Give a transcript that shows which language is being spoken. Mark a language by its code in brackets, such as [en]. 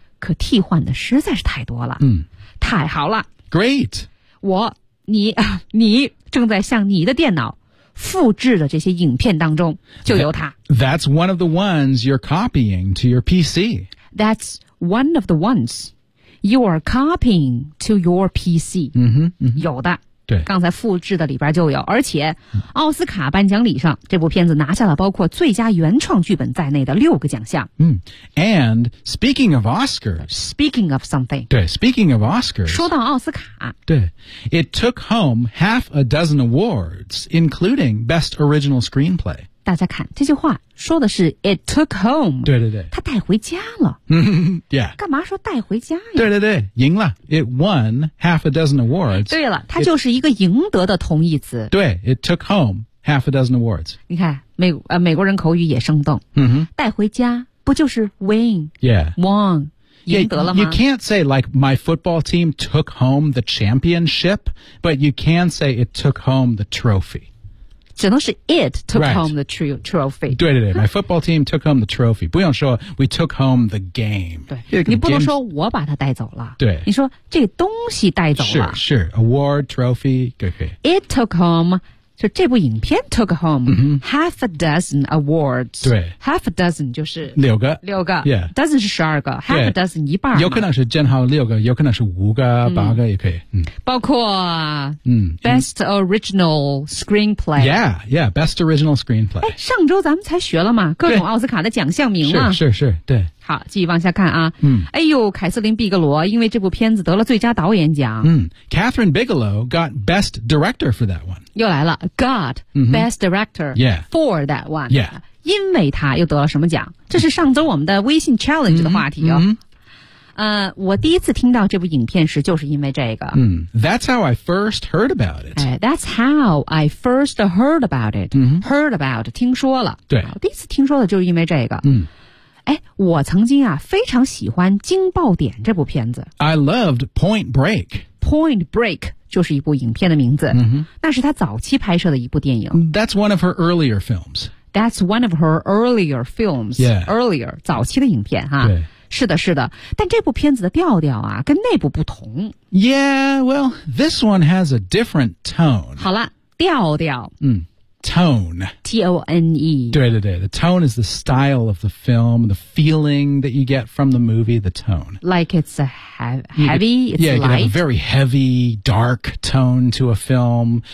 [zh] 可替换的实在是太多了、太好了 [en] great [zh] 我你正在向你的电脑复制的这些影片当中就有它 [en] That's one of the ones you're copying to your PC That's one of the ones you're copying to your PC [zh] 有的对，刚才复制的里边就有，而且奥斯卡颁奖礼上，这部片子拿下了包括最佳原创剧本在内的六个奖项。 [en] 嗯 ，And speaking of Oscars, speaking of something, 对 ，speaking of Oscars, [zh] 说到奥斯卡， [en] 对 ，It took home half a dozen awards, including Best Original Screenplay。 [zh] 大家看这句话说的是 [en] It took home， [zh] 对对对，他带回家了。 [en] yeah， [zh] 干嘛说带回家呀？对对对，赢了。 [en] It won half a dozen awards。 [zh] 对了，它就是一个赢得的同义词。 [en] 对 ，It took home half a dozen awards。 [zh] 你看美国人口语也生动。嗯哼，带回家不就是 win？ [en] Yeah， [zh] won， 赢得了吗 [en] ？You can't say like my football team took home the championship， but you can say it took home the trophy。 [zh] 只能是 [en] it took、right. home the trophy. 对对对 my football team took home the trophy. [zh] 不用说 [en] we took home the game. [zh] 对你不能说我把它带走了。对。你说这东西带走了。是是 ,award, trophy, 对对。 [en] It took home, [zh] 就这部影片 [en] took home、 mm-hmm. half a dozen awards. [zh] 对。 half a dozen 就是。六个。六个。 [en] Yeah. dozen [zh] 是十二个 [en] ,half、yeah. a dozen [zh] 一半。有可能是正好六个有可能是五个、嗯、八个也可以。嗯包括Best Original Screenplay [en] Yeah, yeah, Best Original Screenplay [zh] 上周咱们才学了嘛各种奥斯卡的奖项名嘛是是是对好继续往下看啊嗯，哎呦凯瑟琳·毕格罗因为这部片子得了最佳导演奖 [en] 嗯 Catherine Bigelow got Best Director for that one [zh] 又来了 [en] Got Best Director、 mm-hmm. yeah. for that one Yeah [zh] 因为他又得了什么奖这是上周我们的微信 Challenge 的话题哦、 [en] mm-hmm. mm-hmm. [zh] 我第一次听到这部影片时就是因为这个。 [en] Mm, that's how I first heard about it. That's how I first heard about it.、 Mm-hmm. Heard about, [zh] 听说了。对。第一次听说的就是因为这个。嗯、mm.。哎我曾经啊非常喜欢惊爆点这部片子。 [en] I loved Point Break. [zh] Point Break 就是一部影片的名字。嗯、mm-hmm. 那是他早期拍摄的一部电影。 [en] That's one of her earlier films. That's one of her earlier films. Yeah. [zh] Earlier, 早期的影片哈。对。是的是的但这部片子的调调啊跟那部不同。 [en] Yeah, well, this one has a different tone. [zh] 好了调调。 [en] 嗯 tone. T-O-N-E. 对对对 the tone is the style of the film, the feeling that you get from the movie, the tone. Like it's a heavy, it's yeah, Yeah, you can have a very heavy, dark tone to a film.